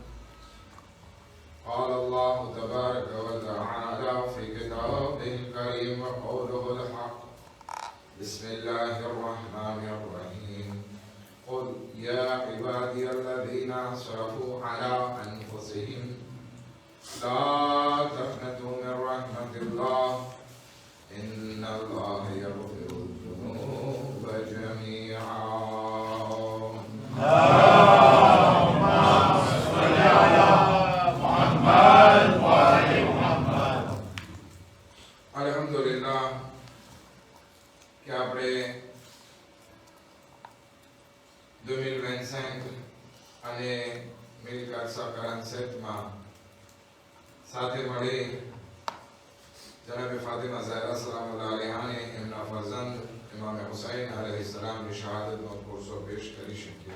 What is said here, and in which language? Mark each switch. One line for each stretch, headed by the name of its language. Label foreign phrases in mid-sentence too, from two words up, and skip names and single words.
Arabic: قال الله تبارك وتعالى في كتابه الكريم وقوله الحق بسم الله الرحمن الرحيم قل يا عبادي الذين أسرفوا على أنفسهم لا تقنطوا من رحمة الله إن الله يغفر الذنوب جميعا اللهم صل على محمد وآل محمد
Gujarati: અલ્હમ્દુલિલ્લાહ કે આપણે 2025 અને મિલકત સહકારણ સેટમાં સાથે મળી જનાબ ફાતિમા ઝહરા સલામુલ્લાહ અલૈહાને એમના ફરજંદ ઇમામ હુસૈન અલૈહિસ્સલામની શહાદતનો કોર્સો પેશ કરી શક્યા.